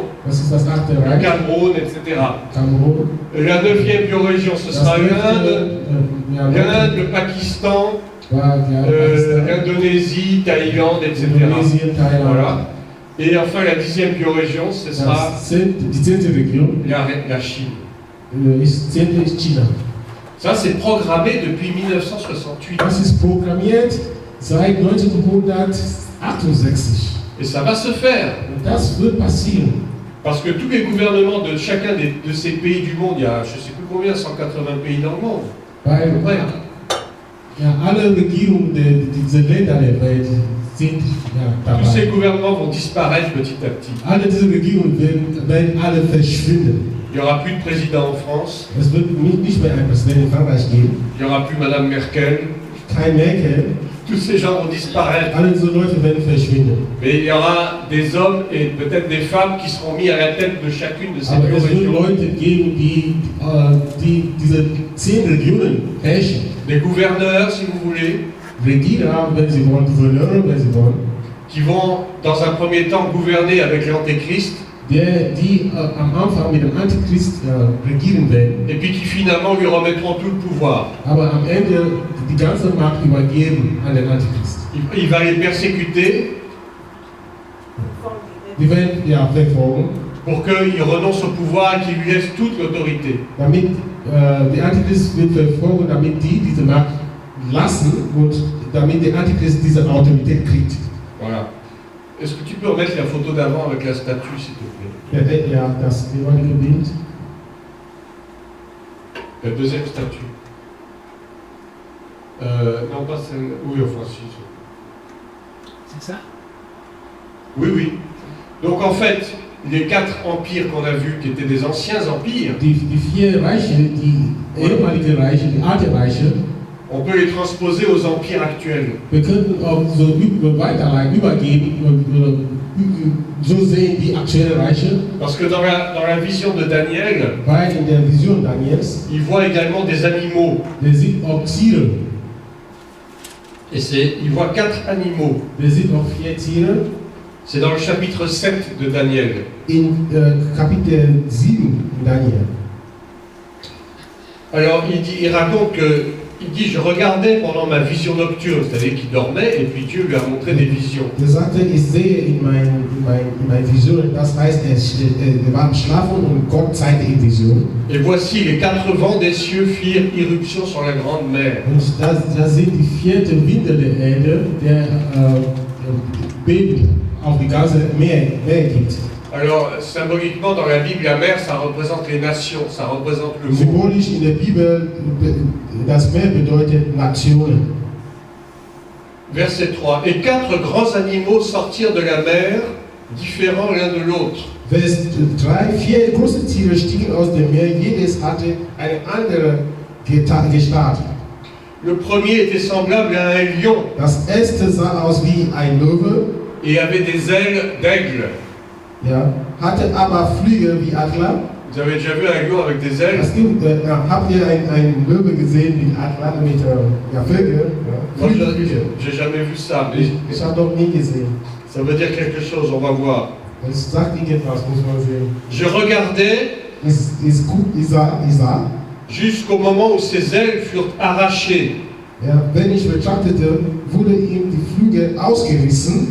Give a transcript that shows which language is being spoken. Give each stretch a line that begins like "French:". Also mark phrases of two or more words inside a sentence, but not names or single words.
German: das ist das achte
French: le
German: Reich,
French: Cameroun, etc.
German: Kamerun.
French: La 9e biorégion, ce
German: Das
French: sera
German: neunte,
French: l'Inde, le Pakistan,
German: Pakistan,
French: l'Indonésie, Thaïlande, etc.
German: Indonesien, Thailand.
French: Voilà. Et enfin, la 10e biorégion, ce sera
German: Die 10. Region,
French: la Chine.
German: ist 10. ist China.
French: Ça, c'est programmé depuis 1968.
German: Das ist programmiert seit 1968.
French: Et ça va se faire.
German: Und das wird passieren.
French: Parce que tous les gouvernements de chacun de ces pays du monde, il y a je ne sais plus combien, 180 pays dans le monde.
German: Weil
French: Ouais.
German: ja, alle Regierungen dieser Länder der Welt sind ja,
French: Tous ces
German: dabei.
French: gouvernements vont disparaître petit à petit.
German: Alle diese Regierungen werden alle verschwinden.
French: Il n'y aura plus de président en France,
German: Es wird nicht mehr einen Präsidenten in Frankreich geben,
French: il n'y aura plus Madame Merkel,
German: kein Merkel,
French: tous ces gens vont disparaître.
German: alle diese Leute werden verschwinden.
French: Mais il y aura des hommes et peut-être des femmes qui seront mis à la tête de chacune de ces
German: Aber es wird
French: biorégions.
German: Leute geben, die diese 10 Regionen herrschen.
French: Des gouverneurs, si vous voulez,
German: Regierer, wenn sie wollen, Gouverneure, wenn sie wollen,
French: qui vont dans un premier temps gouverner avec l'Antéchrist,
German: die am Anfang mit dem Antichrist regieren werden,
French: et puis qui finalement lui remettront tout le pouvoir.
German: aber am Ende die ganze Macht übergeben an den Antichrist.
French: Il va les persécuter
German: Die werden ja verfolgen,
French: pour qu'il renonce au pouvoir et qu'il lui laisse toute l'autorité.
German: damit der Antichrist wird verfolgen, damit die diese Macht lassen und damit der Antichrist diese Autorität kriegt.
French: Voilà. Est-ce que tu peux remettre la photo d'avant avec la statue, s'il te plaît?
German: Ja, das jeweilige Bild.
French: La deuxième statue. Non, pas celle. Oui, enfin, si. C'est ça? Oui, oui. Donc en fait, les 4 empires qu'on a vus, qui étaient des anciens empires,
German: Die 4 Reiche, die ehemaligen Reiche, die alten Reiche,
French: on peut les transposer aux empires actuels.
German: wir könnten auch so übergeben, so sehen die aktuellen Reiche,
French: Parce que dans la vision de Daniel,
German: weil in der Vision Daniels,
French: il voit également des animaux.
German: der sieht auch Tiere,
French: Et il voit 4 animaux.
German: der sieht auch 4 Tiere.
French: C'est dans le chapitre 7 de Daniel.
German: In Kapitel 7 in Daniel.
French: Alors il raconte que, il dit, je regardais pendant ma vision nocturne, c'est-à-dire qu'il dormait et puis Dieu lui a montré des visions.
German: Er sagte, ich sehe in meiner Vision, das heißt, er war am Schlafen und Gott zeigte ihm Vision.
French: Et voici, les 4 vents des cieux firent irruption sur la grande mer.
German: Und da sind die 4. Winde der Erde, der Beben auf die ganze Meer gibt.
French: Alors, symboliquement, dans la Bible, la mer, ça représente les nations, ça représente le monde.
German: Symbolisch in der Bibel, das Meer bedeutet Nationen.
French: Verset 3. Et 4 grands animaux sortirent de la mer, différents l'un de l'autre.
German: Vers 3, 4 große Tiere stiegen aus dem Meer, jedes hatte eine andere Gestalt.
French: Le premier était semblable à un lion
German: Das erste sah aus wie ein Löwe,
French: et avait des ailes d'aigle.
German: ja, hatte aber Flügel wie Adler.
French: Vous avez déjà vu un lion avec des ailes?
German: Habt ihr einen Löwe gesehen wie Adler mit Vögel? Ja,
French: Moi,
German: Flügel.
French: j'ai jamais vu ça, mais
German: Ich habe noch nie gesehen.
French: ça veut dire quelque chose, on va voir.
German: Es sagt irgendwas, muss man sehen.
French: Je regardais
German: Ich sah,
French: jusqu'au moment où ses ailes furent arrachées.
German: ja, wenn ich betrachtete, wurde ihm die Flügel ausgerissen.